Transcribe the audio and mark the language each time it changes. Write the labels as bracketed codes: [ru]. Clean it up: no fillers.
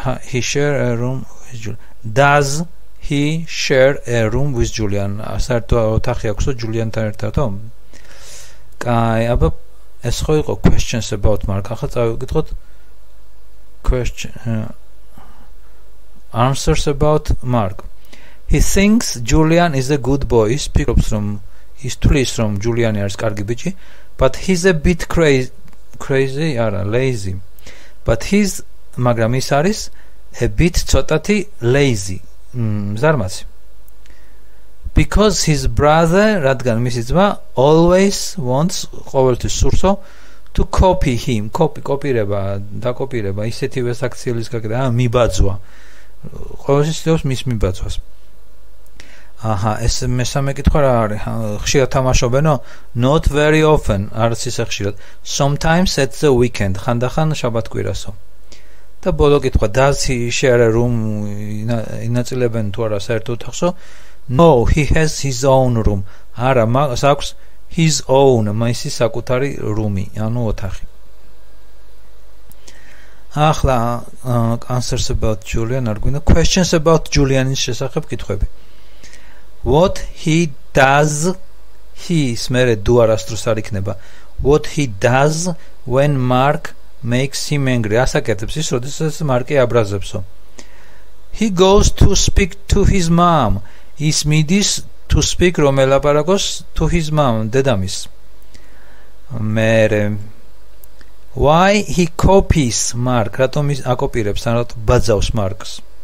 [en] He share a room with Julian. Does he share a room with Julian? [ka] საერთო ოთახი აქვსო Julian-თან ერთადო? კაი, აბა ეს ხო იყო [en] questions about Mark. [ka] ახლა წავიკითხოთ [en] answers about Mark. He thinks Julian is a good boy. [ka] Ის ფიქრობს რომ ის თulis რომ Julian არის კარგი ბიჭი, [en] but he's a bit crazy, [ka] არა, lazy. [en] But he's [ka] მაგრამ ის არის [en] a bit [ka] ცოტათი [en] lazy. [ka] ზარმაცი. [en] Because his brother, [ka] რადგან მისი ძმა [en] always wants [ka] ყოველთვის სურსო [en] to copy him. [ka] კოპირება, დაკოპირება, ისეთივე საქციელის გაკეთება, მიბაძვა. ყოველთვის ცდილობს მის მიბაძვას. ეს მესამე კითხვა რა არის? ხშირად თამაშობენო? [en] Not very often, [ka] არც ისე ხშირად. [en] Sometimes at the weekend, [ka] ხანდახან შაბათკვირასო. და ბოლო კითხვა, [en] does he share a room? [ka] ინაწილებენ თუ არა საერთო ოთახსო? [en] No, he has his own room. [ka] არა, მას აქვს [en] his own, [ka] მისი საკუთარი რუმი, ანუ ოთახი. ახლა [en] answers about Julian [ka] არ გვინდა. [en] Questions about Julianis [ka] შესახებ კითხვები. [en] What he does [ka] he-ის მერე do არასდროს არ იქნება. [en] What he does when Mark makes him angry. [ka] ასაკეთებს ის, როდესაც მარკი აბრაზებსო. [en] He goes to speak to his mom. [ka] ის მიდის [en] to speak [ka] რომ ელაპარაკოს [en] to his mom, [ka] დედამის. მერე [en] Why he copies Mark? [ka] რატომ ის აკოპირებს, ან რატომ ბაძავს Marks?